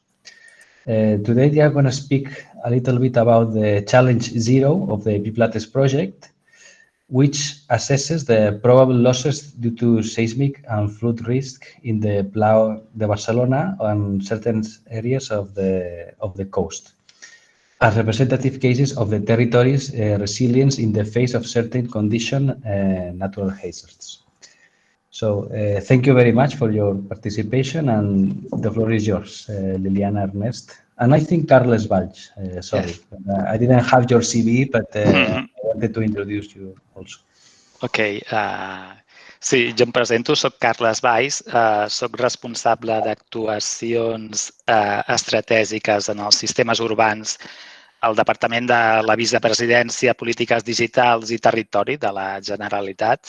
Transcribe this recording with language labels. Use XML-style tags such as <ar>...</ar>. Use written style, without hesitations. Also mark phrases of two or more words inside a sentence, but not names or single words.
<en>Today, they are going to speak a little bit about the Challenge Zero of the Biplates project, which assesses the probable losses due to seismic and flood risk in the Pla de Barcelona and certain areas of the coast, as representative cases of the territory's resilience in the face of certain natural hazards. So thank you very much for your participation, and the floor is yours, Liliana, Ernest. And I think Carles Valls, sorry. Yes. I didn't have your CV, but I wanted to introduce you also. Ok.</en> <ca>Sí, jo em presento, soc Carles Valls, soc responsable d'actuacions estratègiques en els sistemes urbans al Departament de la Vicepresidència, Polítiques Digitals i Territori de la Generalitat.</ca>